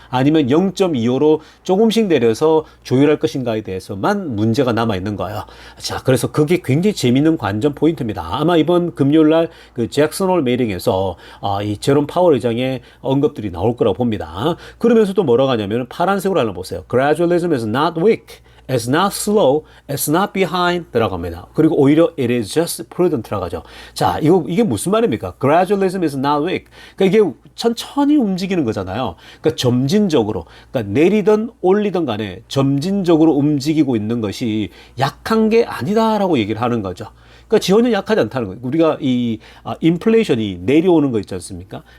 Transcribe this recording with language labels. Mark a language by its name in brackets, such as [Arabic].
[Korean] 아니면 0.25로 조금씩 내려서 조율할 것인가에 대해서만 문제가 남아 있는 거예요. 자, 그래서 그게 굉장히 재밌는 관전 포인트입니다. 아마 이번 금요일 날 그 잭슨 홀 메이팅에서 이 제롬 파월 의장의 언급들이 나올 거라고 봅니다. 그러면서도 뭐라고 하냐면 파란색으로 하나 보세요. [English] Gradualism is not weak. It's not slow, it's not behind [Korean] 들어갑니다. 그리고 오히려 [English] it is just prudent [Korean] 들어가죠. 자, 이게 무슨 말입니까? [English] Gradualism is not weak. [Korean] 그러니까 이게 천천히 움직이는 거잖아요. 그러니까 점진적으로, 그러니까 내리든 올리든 간에 점진적으로 움직이고 있는 것이 약한 게 아니다라고 얘기를 하는 거죠. 그러니까 전혀 약하지 않다는 거예요. 우리가 인플레이션이 내려오는 거 있지 않습니까?